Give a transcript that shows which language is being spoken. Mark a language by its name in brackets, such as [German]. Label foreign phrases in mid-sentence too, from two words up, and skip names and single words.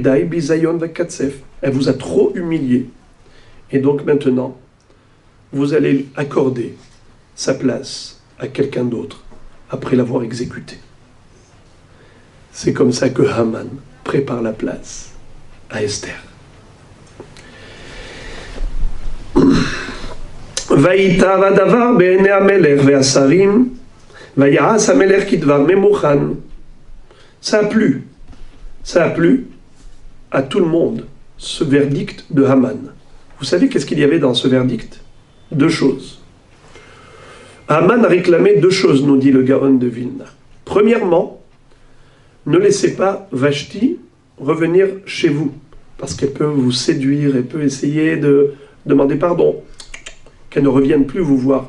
[Hebrew] כדי בזיון וקצף. [French] Elle vous a trop humilié. Et donc maintenant, vous allez accorder sa place à quelqu'un d'autre après l'avoir exécuté. C'est comme ça que Haman prépare la place à Esther. [Hebrew] ויטב הדבר בעיני המלך והשרים, ויעש המלך כדבר ממוכן. [French] Ça a plu à tout le monde, ce verdict de Haman. Vous savez qu'est-ce qu'il y avait dans ce verdict? Deux choses. Haman a réclamé deux choses, nous dit le Gaon de Vilna. Premièrement, ne laissez pas Vashti revenir chez vous, parce qu'elle peut vous séduire, elle peut essayer de demander pardon, qu'elle ne revienne plus vous voir.